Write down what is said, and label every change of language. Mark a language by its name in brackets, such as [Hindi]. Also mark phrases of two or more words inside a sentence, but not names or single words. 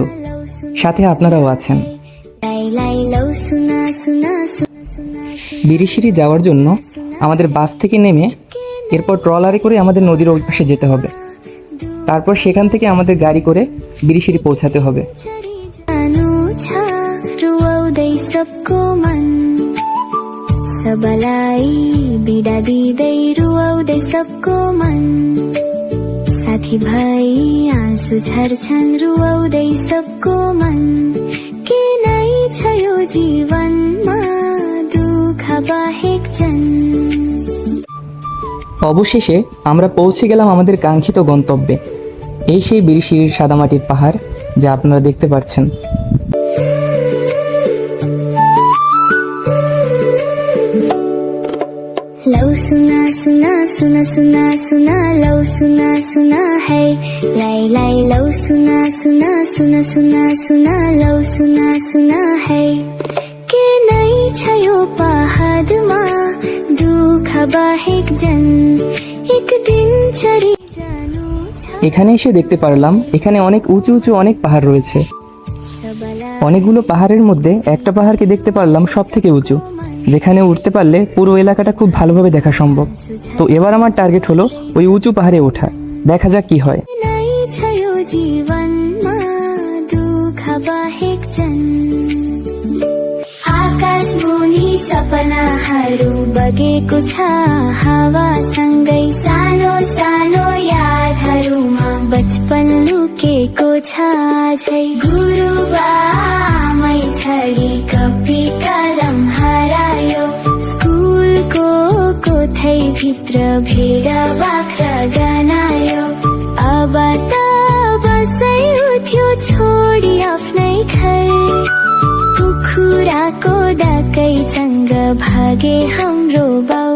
[Bangla] সাথে আপনারাও আছেন। বিরিশিরি যাওয়ার জন্য আমাদের বাস থেকে নেমে এরপর ট্রলারে করে আমাদের নদীর ওই পাশে যেতে হবে। তারপর সেখান থেকে আমাদের গাড়ি করে বিরিশিরি পৌঁছাতে হবে। [Nepali] सबलाई बिदा दिँदै रुवाउँदै सबको मन साथी भाइ आँसु झर्छन् रुवाउँदै सबको मन के नै छ यो जीवनमा दुःख बाहेक जन। [Bangla] অবশেষে আমরা পৌঁছে গেলাম আমাদের কাঙ্ক্ষিত গন্তব্যে। এই সেই বিরিশিরির সাদামাটির পাহাড় যা আপনারা দেখতে পাচ্ছেন। [Nepali] लौ सुना सुना सुना सुना सुना लौ सुना सुना है लाई लाई लौ सुना सुना सुना सुना सुना लौ सुना सुना है के नै छ यो पहाडमा दुःख बाहेक जन एक दिन छरी जानु छ। [Bangla] এখানে এসে দেখতে পারলাম এখানে অনেক উঁচু উঁচু অনেক পাহাড় রয়েছে। অনেকগুলো পাহাড়ের মধ্যে একটা পাহাড়কে দেখতে পারলাম সব থেকে উঁচু, যেখানে উঠতে পারলে পুরো এলাকাটা খুব ভালোভাবে দেখা সম্ভব। তো এবার আমার টার্গেট হলো ওই উঁচু পাহাড়ে ওঠা। দেখা যাক কি হয়। [Nepali] आकाश मुनि सपनाहरू बगेको छ हावासँगै सानो सानो यादहरूमा बचपन लुकेको छ झै गुरुबामै छडी कपी कलम हरायो स्कुलको कोठै भित्र भेडा बाख्रा गनायो अब त बसै उठ्यो छोडी आफ्नै घर कुखुराको डाकैसँग भागे हाम्रो बाउ।